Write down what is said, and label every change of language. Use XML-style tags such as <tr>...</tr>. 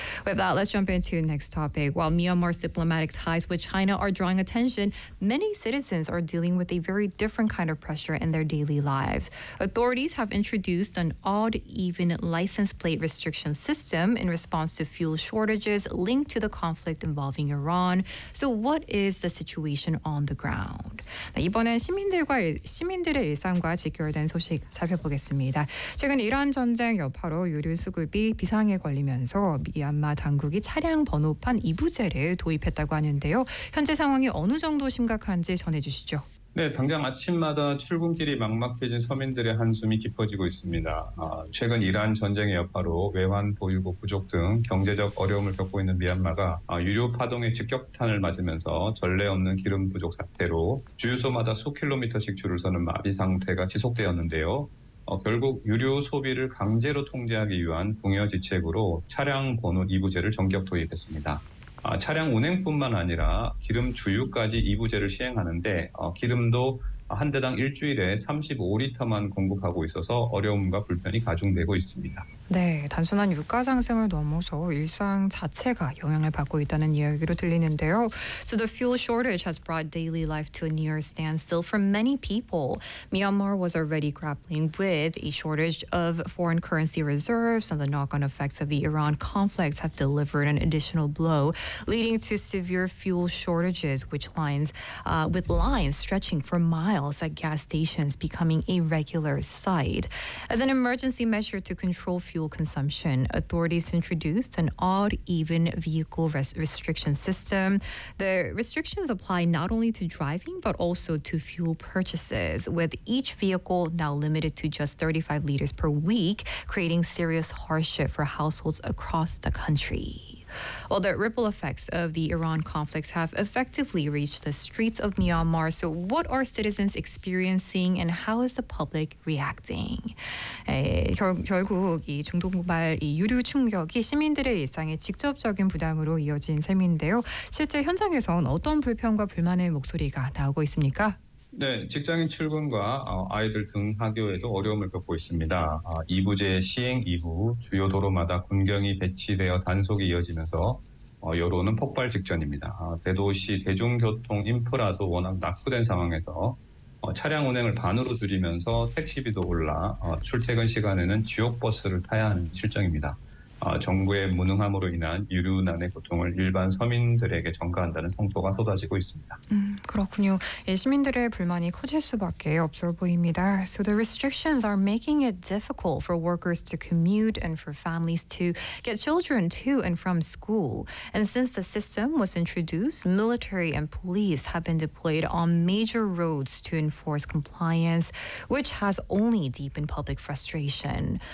<en>With that, let's jump into the next topic. While Myanmar's diplomatic ties with China are drawing attention, many citizens are dealing with a very different kind of pressure in their daily lives. Authorities have introduced an odd-even license plate restriction system in response to fuel shortages linked to the conflict involving Iran. So what is the situation on the ground?</en> <ko>이번엔 시민들의 일상과 직결된 소식 살펴보겠습니다. 최근 이란 전쟁 여파로 유류 수급이 비상에 걸리면서 미얀마 당국이 차량 번호판 이부제를 도입했다고 하는데요. 현재 상황이 어느 정도 심각한지 전해주시죠. 네, 당장 아침마다 출근길이 막막해진 서민들의 한숨이 깊어지고 있습니다. 최근 이란 전쟁의 여파로 외환 보유고 부족 등 경제적 어려움을 겪고 있는 미얀마가 유류 파동의 직격탄을 맞으면서 전례 없는 기름 부족 사태로 주유소마다 수킬로미터씩 줄을 서는 마비 상태가 지속되었는데요. 결국 유류 소비를 강제로 통제하기 위한 동요 지책으로 차량 번호 이부제를 전격 도입했습니다. 차량 운행뿐만 아니라 기름 주유까지 이부제를 시행하는데 기름도 한 대당 일주일에 35리터만 공급하고 있어서 어려움과 불편이 가중되고 있습니다. 네, 단순한 유가 상승을 넘어서 일상 자체가 영향을 받고 있다는 이야기로 들리는데요.</ko> <en>So the fuel shortage has brought daily life to a near standstill for many people. Myanmar was already grappling with a shortage of foreign currency reserves, and the knock-on effects of the Iran conflict have delivered an additional blow, leading to severe fuel shortages, with lines stretching for miles at gas stations becoming a regular sight. As an emergency measure to control fuel consumption, authorities introduced an odd-even vehicle restriction system. The restrictions apply not only to driving, but also to fuel purchases, with each vehicle now limited to just 35 liters per week, creating serious hardship for households across the country. Well, the ripple effects of the Iran conflicts have effectively reached the streets of Myanmar. So what are citizens experiencing and how is the public reacting?</en> <ko>결국 이 중동발 이 유류 충격이 시민들의 일상에 직접적인 부담으로 이어진 셈인데요. 실제 현장에선 어떤 불편과 불만의 목소리가 나오고 있습니까? 네, 직장인 출근과 아이들 등 하교에도 어려움을 겪고 있습니다. 이부제 시행 이후 주요 도로마다 군경이 배치되어 단속이 이어지면서 여론은 폭발 직전입니다. 대도시 대중교통 인프라도 워낙 낙후된 상황에서 차량 운행을 반으로 줄이면서 택시비도 올라 출퇴근 시간에는 지옥버스를 타야 하는 실정입니다. 정부의 무능함으로 인한 유류난의 고통을 일반 서민들에게 전가한다는 성토가 쏟아지고 있습니다. 그렇군요. 시민들의 불만이 커질 수밖에 없어 보입니다.</ko> <en>So the restrictions are making it difficult for workers to commute and for families to get children to and from school. And since the system was introduced, military and police have been deployed on major roads to enforce compliance, which has only deepened public frustration.</en>